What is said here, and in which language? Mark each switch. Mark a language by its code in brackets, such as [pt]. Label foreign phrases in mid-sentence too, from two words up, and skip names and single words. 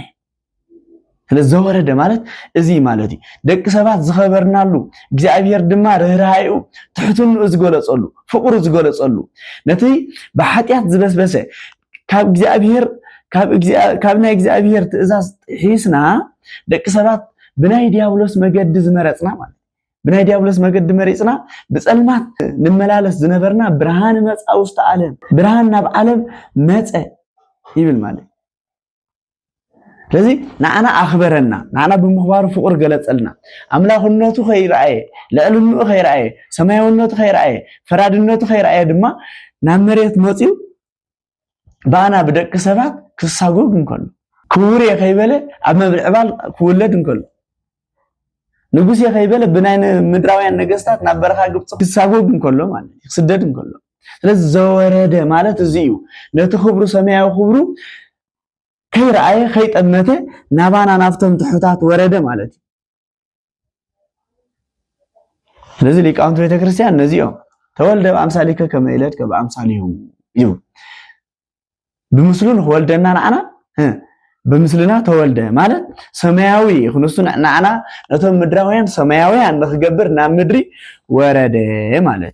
[ti] ስለዘወረደ ማለት እዚ ማለት ደቂ ሰባት ዝኸበርናሉ እግዚአብሔር ድማ ርህራይኡ ትሕትኑ ዝገለጸሉ ፍቅሩ ዝገለጸሉ ነቲ በኃጢአት ዝበስበሰ ካብ እግዚአብሔር ካብ ናይ እግዚአብሔር ትእዛዝ ሒስና ደቂ ሰባት ብናይ ዲያብሎስ መገዲ ዝመረጽና ማለት ብናይ ዲያብሎስ መገዲ መሪጽና በጸልማት ንመላለስ ዝነበርና ብርሃን መጻ ውስጥ ዓለም ብርሃን ናብ ዓለም መጸ ይብል ማለት ስለዚህ ናአና አኽበረና ናአና በመኽባሩ ፍቅር ገለጸልና አምላክነቱ ኸይራየ ለዕልነቱ ኸይራየ ሰማያዊነቱ ኸይራየ ፈራድነቱ ኸይራየ ድማ ናብ መሬት መጽኡ ባና በደቂ ሰባት ክሳጎግ እንከሎ ክቡር የኸይበለ ኣብ መብልዕባል ክውለድ እንከሎ ንጉስ የኸይበለ ብናይ ምድራውያን ነገስታት ናብ በረኻ ግብጽ ክሳጎግ እንከሎ ማለት ክስደድ እንከሎ ስለዚህ ዘወረደ ማለት እዚ እዩ ነቲ ክብሩ ሰማያዊ ክብሩ ከይራየ ከይጠመተ ናባና ናፍቶም ትሑታት ወረደ ማለት ስለዚህ ሊቃውንት ቤተክርስቲያን ነዚኦም [gez] ተወልደ በአምሳሊከ ከመ ይለድከ በአምሳሊሁ [ti] ይው ብምስሉን ወልደና ናአና በምስልና ተወልደ ማለት ሰማያዊ ክንሱ ናአና ነቶም ምድራውያን ሰማያውያን ንኽገብር ናብ ምድሪ ወረደ ማለት